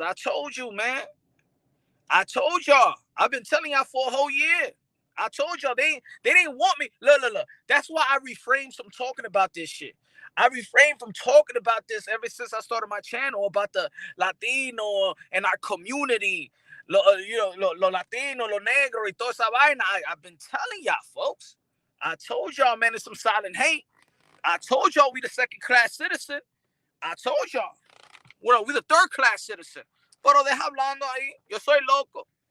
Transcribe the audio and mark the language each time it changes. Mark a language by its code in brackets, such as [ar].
[en] I told you, man. I told y'all. I've been telling y'all for a whole year. I told y'all they didn't want me. Look. That's why I refrained from talking about this shit. I refrained from talking about this ever since I started my channel about the Latino and our community. [es] Lo Latino, lo negro, y toda esa vaina. [en] I've been telling y'all, folks. I told y'all, man, there's some silent hate. I told y'all we the second-class citizen. I told y'all. Well, we the third-class citizen. [es] Pero deja hablando ahí. Yo soy loco.